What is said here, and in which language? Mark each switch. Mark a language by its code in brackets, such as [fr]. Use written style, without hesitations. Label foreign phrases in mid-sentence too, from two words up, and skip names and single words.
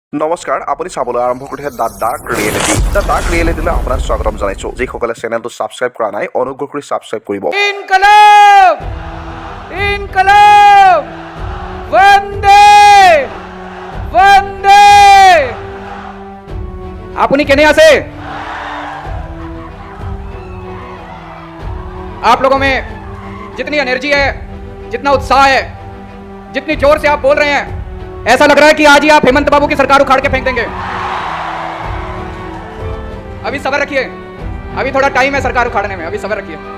[as] নমস্কাৰ, আপুনি চাবলৈ আৰম্ভ কৰিছে দ্য ডাৰ্ক ৰিয়েলিটি। দ্য ডাৰ্ক ৰিয়েলিটিলৈ আপোনাক স্বাগতম জনাইছোঁ। যিসকলে চেনেলটো ছাবস্ক্ৰাইব কৰা নাই, অনুগ্ৰহ কৰি ছাবস্ক্ৰাইব কৰিব। ইনকলাব ইনকলাব বন্দে বন্দে। আপুনি কেনে আছে? [hi] आप लोगों में जितनी एनर्जी है, जितना उत्साह है, जितनी जोर से आप बोल रहे हैं, ऐसा लग रहा है कि आज ही आप हेमंत बाबू की सरकार उखाड़ के फेंक देंगे। अभी सब्र रखिए, अभी थोड़ा टाइम है सरकार उखाड़ने में, अभी सब्र रखिए।